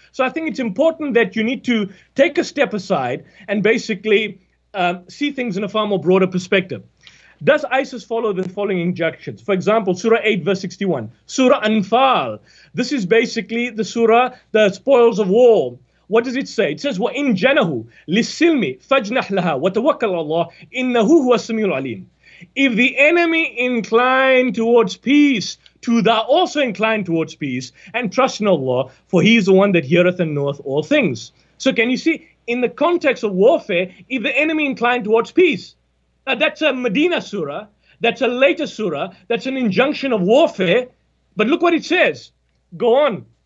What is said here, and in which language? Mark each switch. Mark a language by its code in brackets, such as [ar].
[en] So I think it's important that you need to take a step aside and basically see things in a far more broader perspective. Does ISIS follow the following injunctions? For example, Surah 8, verse 61, Surah Anfal. This is basically the surah, the spoils of war. What does it say? It says, [ar] وَإِن جَنَهُ لِلسِّلْمِ فَاجْنَحْ لَهَا وَتَوَكَّلْ عَلَى اللَّهِ إِنَّهُ هُوَ السَّمِيعُ الْعَلِيمُ. [en] If the enemy incline towards peace, to thou also incline towards peace, and trust in Allah, for he is the one that heareth and knoweth all things. So can you see, in the context of warfare, if the enemy incline towards peace, that's a Medina surah, that's a later surah, that's an injunction of warfare, but look what it says. Go on.